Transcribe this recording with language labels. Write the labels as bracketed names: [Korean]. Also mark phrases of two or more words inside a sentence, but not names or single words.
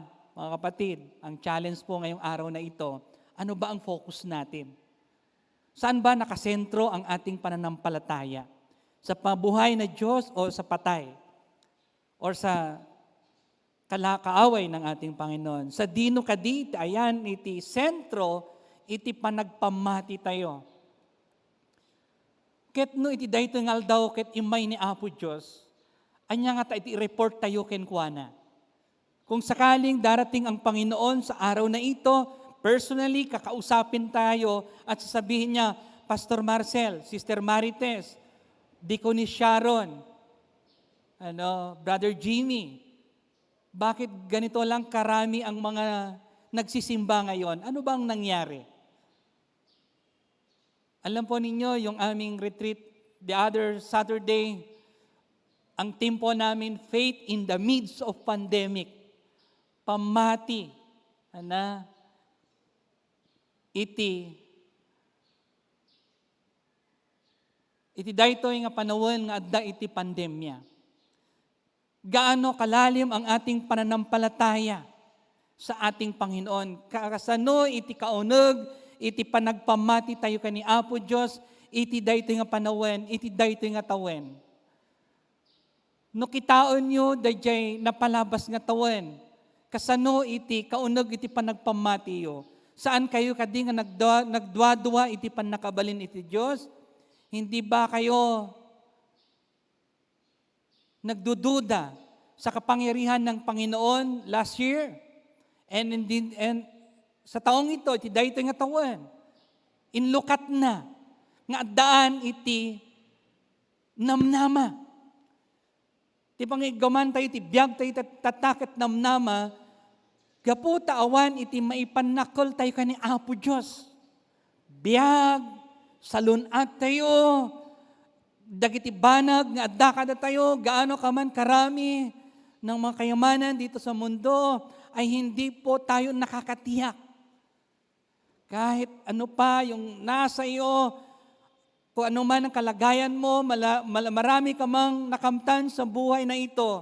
[Filipino] Mga kapatid, ang challenge po ngayong araw na ito, ano ba ang focus natin? Saan ba nakasentro ang ating pananampalataya? Sa pabuhay na Diyos o sa patay? Or sa kaaway ng ating Panginoon? [Iloko] Sa dino kadit, ayan, iti sentro, iti panagpamati tayo. Ket no iti dayto ngal daw ket imay ni Apo Diyos, anya nga ta iti report tayo kenkwana. [Filipino] Kung sakaling darating ang Panginoon sa araw na ito, personally, kakausapin tayo at sasabihin niya, Pastor Marcel, Sister Marites, Deaconess Sharon, Brother Jimmy, bakit ganito lang karami ang mga nagsisimba ngayon? Ano bang nangyari? Alam po ninyo, yung aming retreat [English] the other Saturday, [Filipino] ang team po namin, [English] Faith in the Midst of Pandemic. [Iloko] Pamati, iti daytoy nga panahon nga adda iti pandemya. [Filipino] Gaano kalalim ang ating pananampalataya sa ating Panginoon. [Iloko] Kasano iti kauneg, iti panagpamati tayo kani Apo Diyos, iti daytoy nga panahon, iti daytoy nga tawen. No kitaon nyo, dayjay napalabas nga tawen. Kasano iti kauneg iti panagpamati yo. Saan kayo kadi nga nagdwa-dwa iti panakabalin iti Diyos? [Filipino] Hindi ba kayo nagdududa sa kapangyarihan ng Panginoon [English] last year? [Filipino] And sa taong ito, [Iloko] iti daytoy nga tawen, inlukat na, nga addaan iti namnama. Ti pangigaman tayo, iti biyag tayo tataket namnama, gapu taawan iti maipanakol tayo kani Apo Diyos. Biyag, salunat tayo, dagiti banag nga adda kada tayo, [Filipino] gaano ka man karami ng mga kayamanan dito sa mundo, ay hindi po tayo nakakatiyak. Kahit ano pa yung nasa iyo, kung ano man ang kalagayan mo, marami ka mang nakamtan sa buhay na ito.